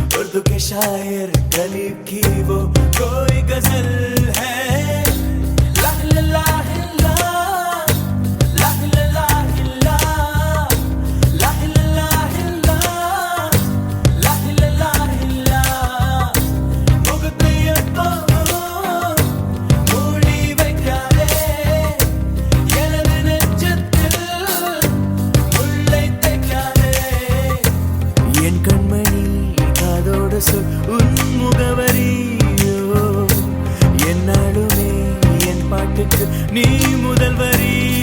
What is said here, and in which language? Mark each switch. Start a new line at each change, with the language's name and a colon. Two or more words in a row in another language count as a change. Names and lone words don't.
Hindi: उर्दू के शायर गलीब की वो कोई गजल है ला ला ला ला ला ला ला ला ला ला ला ला ला
Tamil: முகத்தையப்போ மூடி வைக்காதே எனது நெஞ்சத்தில் முள்ளை தைக்காதே என் கண்மணி காதோடு சொல் உன் முகவரியோ என்னாலுமே என் பாட்டுக்கு நீ முதல் வரி